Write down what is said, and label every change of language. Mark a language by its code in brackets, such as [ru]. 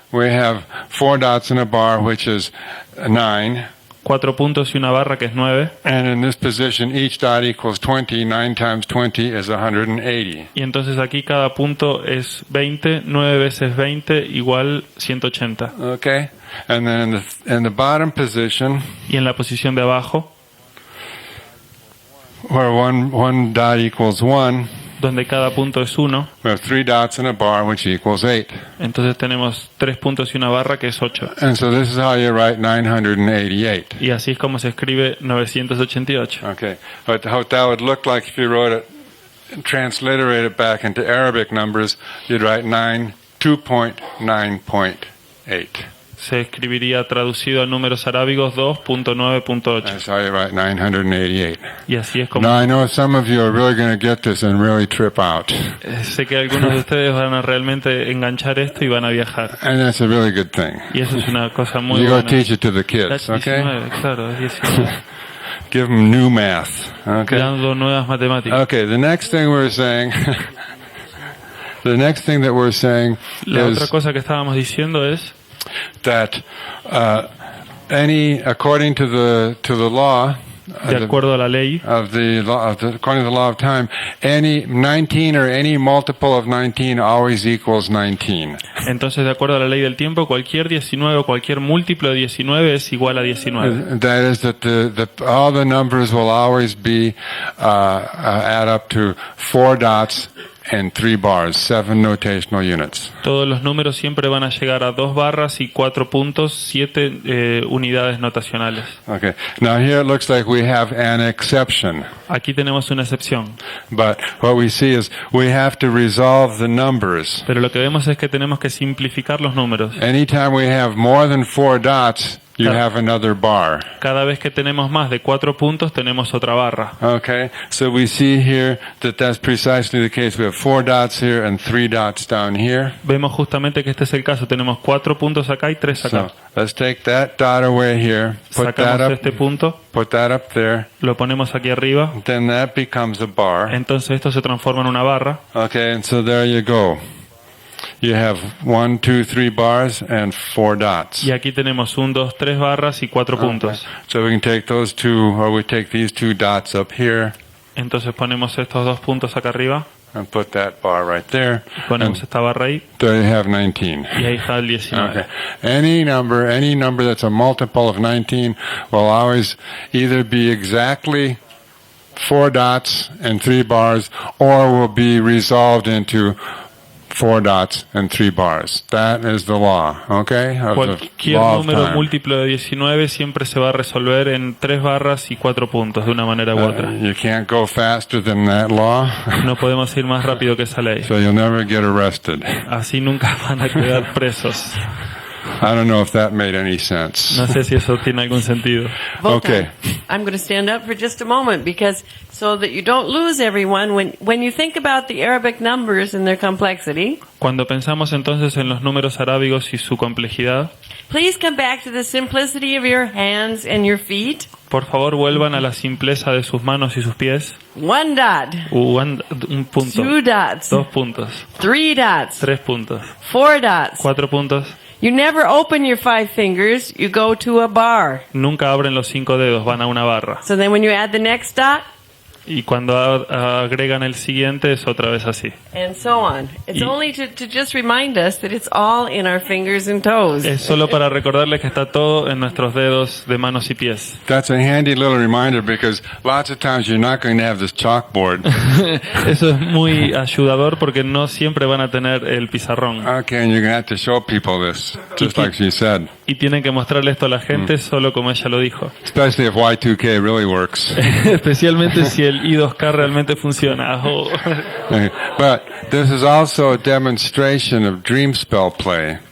[en] we have 4 dots in a bar, which is 9. [es] 4 puntos y una barra que es 9. [en] And in this position, each dot equals 20. 9 times 20 is 180. [es] Y entonces aquí cada punto es 20, 9 veces 20 igual 180. [en] Okay? And then in the bottom position, [es] Y en la posición de abajo, [en] where one dot equals 1, [es] donde cada punto es 1, [en] we have 3 dots in a bar, which equals 8. [es] entonces tenemos 3 puntos y una barra que es 8. [en] And so this is how you write 988. [es] Y así es como se escribe 988. [en] Okay. But what that would look like if you wrote it, transliterate it back into Arabic numbers, you'd write 2.9.8. [es] Se escribiría traducido a números arábigos 2.9.8. [en] That's how you write 988. [es] Y así es como... [en] Now I know some of you are really going to get this and really trip out. [es] Sé que algunos de ustedes van a realmente enganchar esto y van a viajar. [en] And that's a really good thing. [es] Y eso es una cosa muy [en] You go [es] buena. [en] teach it to the kids, That's okay? [es] 19, claro, es 19. [en] Give them new math, okay? [es] Dando nuevas matemáticas. [en] Okay, the next thing we're saying, the next thing that we're saying [es] La otra [en] is [es] cosa que estábamos diciendo es [en] that according to the law, [es] De acuerdo a la ley, [en] according to the law of time, any 19 or any multiple of 19 always equals 19. [es] entonces de acuerdo a la ley del tiempo, cualquier 19 o cualquier múltiplo de 19 es igual a 19. [en] That is that all the numbers will always be add up to 4 dots and 3 bars, 7 notational units. [es] Todos los números siempre van a llegar a 2 barras y 4 puntos, 7 unidades notacionales. [en] Okay. Now here it looks like we have an exception. [es] Aquí tenemos una excepción, [en] But what we see is we have to resolve the numbers. [es] pero lo que vemos es que tenemos que simplificar los números. [en] Anytime we have more than 4 dots, you have another bar. [es] Cada vez que tenemos más de 4 puntos, tenemos otra barra. [en] Okay, so we see here that that's precisely the case. We have 4 dots here and 3 dots down here. [es] Vemos justamente que este es el caso. Tenemos 4 puntos acá y 3 acá. [en] So let's take that dot away here. Put that [es] Sacamos [en] up. [es] este punto, [en] Put that up there. [es] lo ponemos aquí arriba. [en] Then that becomes a bar. [es] Entonces esto se transforma en una barra. [en] Okay, and so there you go. You have 1, 2, 3 bars and 4 dots. [es] Y aquí tenemos 1, 2, 3 barras y 4 puntos. [en] So we can take those 2, or we take these 2 dots up here [es] Entonces ponemos estos 2 puntos acá arriba. [en] and put that bar right there. [es] Ponemos esta barra ahí. [en] There you have 19. [es] Y ahí está el 19. [en] Okay. Any number that's a multiple of 19 will always either be exactly 4 dots and 3 bars, or will be resolved into 4 dots and 3 bars. That is the law, okay? Of the [es] Cualquier [en] law of [es] número [en] time. [es] múltiplo de 19 siempre se va a resolver en 3 barras y 4 puntos, de una manera u otra. [en] You can't go faster than that law, [es] No podemos ir más rápido que esa ley. [en] so you'll never get arrested. [es] Así nunca van a quedar presos. [en] I don't know if that made any sense. [es] No sé si eso tiene algún sentido. [en] Okay. I'm going to stand up for just a moment because so that you don't lose everyone when you think about the Arabic numbers and their complexity, [es] Cuando pensamos entonces en los números arábigos y su complejidad, [en] please come back to the simplicity of your hands and your feet. [es] por favor vuelvan a la simpleza de sus manos y sus pies. [en] 1 dot, [es] Un punto, [en] 2 dots, [es] 2 puntos, [en] 3 dots, [es] 3 puntos, [en] 4 dots. [es] 4 puntos. [en] You never open your 5 fingers, you go to a bar. [es] Nunca abren los 5 dedos, van a una barra. [en] So then when you add the next dot, [es] Y cuando agregan el siguiente es otra vez así. [en] and so on. It's only to just remind us that it's all in our fingers and toes. [es] Es solo para recordarles que está todo en nuestros dedos de manos y pies. [en] That's a handy little reminder because lots of times you're not going to have this chalkboard. [es] Eso es muy ayudador porque no siempre van a tener el pizarrón. [en] Okay, and you're going to have to show people this, just like she said. [es] Y tienen que mostrarle esto a la gente solo como ella lo dijo. [en] Especially if Y2K really works. [es] Especialmente si el I2K realmente funciona. Oh. [en] Okay. But this is also a demonstration of dream spell play.